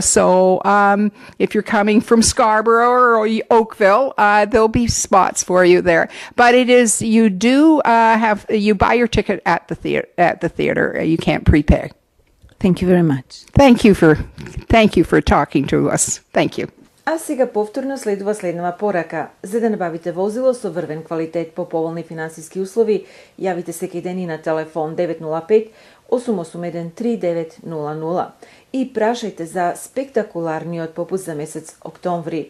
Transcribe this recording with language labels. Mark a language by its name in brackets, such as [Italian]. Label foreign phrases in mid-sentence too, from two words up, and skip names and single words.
[English] So if you're coming from Scarborough or Oakville, there'll be spots for you there. But it is, you buy your ticket at the theater. You can't prepay. Thank you very much. Thank you for talking to us. Thank you. [Macedonian] А сега повторно следува следнава порака. За да набавите возило со врвен квалитет по поволни финансиски услови, јавите секој ден и на телефон 905 881 3900 и прашајте за спектакуларниот попуст за месец октомври.